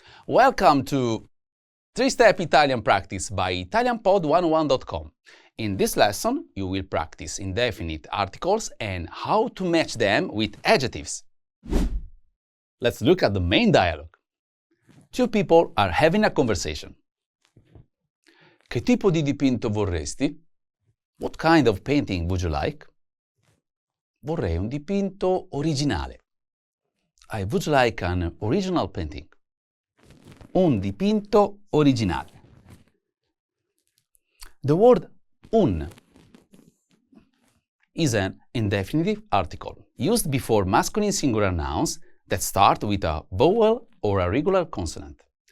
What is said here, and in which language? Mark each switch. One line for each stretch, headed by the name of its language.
English: Welcome to 3-Step Italian Practice by ItalianPod101.com. In this lesson, you will practice indefinite articles and how to match them with adjectives. Let's look at the main dialogue. Two people are having a conversation.
Italian: Che tipo di dipinto vorresti?
English: What kind of painting would you like?
Italian: Vorrei un dipinto originale.
English: I would like an original painting.
Italian: Un dipinto originale.
English: The word un is an indefinitive article used before masculine singular nouns that start with a vowel or a regular consonant.